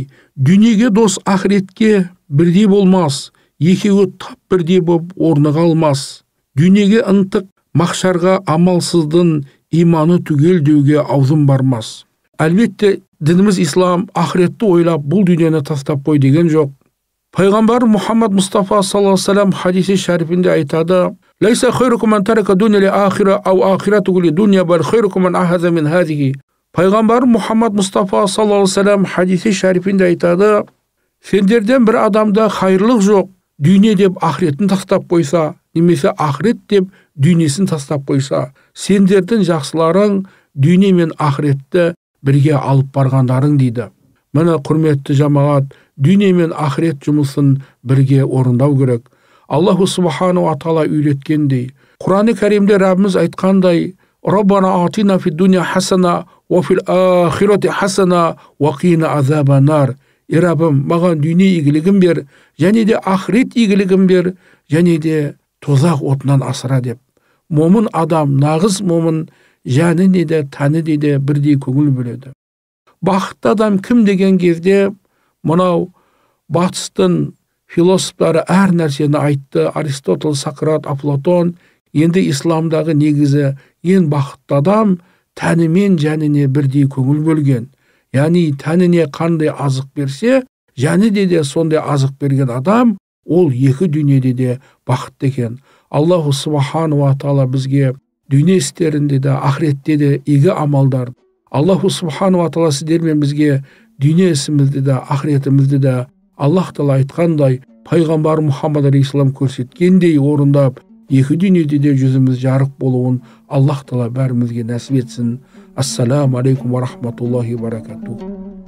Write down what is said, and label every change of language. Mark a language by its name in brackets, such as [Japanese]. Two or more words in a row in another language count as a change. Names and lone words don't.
[Kazakh] Дүниеге дос ақыретке бірдей болмас, екеуі тап бірдей боп орныға алмас. Дүниеге ынтық, мақшарға амалсыздың иманы түгел деуге аузым бармас. Әлбетте, дініміз ислам ақыретті ойлап бұл дүниені тастап қой деген жоқ. [Arabic] Пайғамбар Мұхаммад Мұстафа صلى الله عليه وسلم [Kazakh] хадиси шарифінде айтады: [Arabic] ليس خيركم من ترك الدنيا للآخرة أو الآخرة للدنيا بل خيركم من أخذ من هذه. [Kazakh] Пайғамбар Мұхаммад Мұстафа [Arabic] صلى الله عليه وسلم [Kazakh] хадиси шарифінде айтады: сендерден бір адамда хайырлық жоқ, дүние деп ақыретін тастап қойса, немесе ақырет деп дүниесін тастап қойса, сендердің жақсыларың дүние мен ақыретті бірге алып барғандарың дейді. Міне құрметті жамағат, дүние мен ақырет жұмысын бірге орындау керек. [Arabic] الله سبحانه وتعالى [Kazakh] үйреткендей, Құран-ы Кәримде Раббымыз айтқандай: [Arabic] ربنا آتنا في الدنيا حسنة وفي الآخرة حسنة وقنا عذاب النار. [Kazakh] Раббым, маған дүние игілігін бер, және де ақырет игілігін бер, және де тозақ отынан асыра деп. Момын адам, нағыз момын, жәніне де тәні де бірдей көңіл бөледі. Бақытты адам кім деген кезде, мынау батыстың философтары әр нәрсені айтты. Аристотель, Сократ, Афлатон. Енді исламдағы негізі ең бақытты адам тәнімен жәніне бірдей көңіл бөлген. Яғни тәніне қандай азық берсе, жәні де сондай азық берген адам, ол екі дүниеде де бақытты екен. [Arabic] الله سبحانه وتعالى [Kazakh] бізге дүние істерінде де, ақыретте де игі амалдар. [Arabic] الله سبحانه وتعالى [Kazakh] сіздермен бізге дүние ісімізді де, ақыретімізді де Аллах таала айтқандай, пайғамбар Мұхаммад алейхиссалам көрсеткендей орындап, екі дүниеде де жүзіміз жарық болуын Аллах таала бәрімізге нәсіп етсін. [Arabic] السلام عليكم ورحمة الله وبركاته.